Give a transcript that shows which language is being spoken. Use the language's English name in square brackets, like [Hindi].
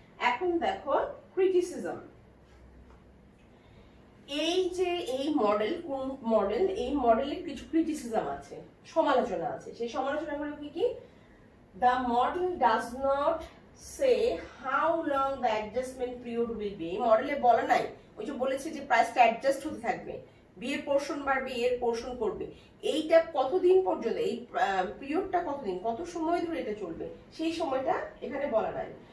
[Bangla] এখন দেখো ক্রিটিসিজম, এই যে এই মডেল, কোন মডেল, এই মডেলের কিছু ক্রিটিসিজম আছে, সমালোচনা আছে। সেই সমালোচনাগুলো কি কি, [English] the model does not say how long the adjustment period will be. [Bangla] মডেলে বলা নাই, ওই যে বলেছে যে প্রাইসটা অ্যাডজাস্ট হতে থাকবে, বি এর পোর্শন বাড়বে, এর পোর্শন করবে, এইটা কতদিন পর্যন্ত, এই পিরিয়ডটা কতদিন, কত সময় ধরে এটা চলবে, সেই সময়টা এখানে বলা নাই।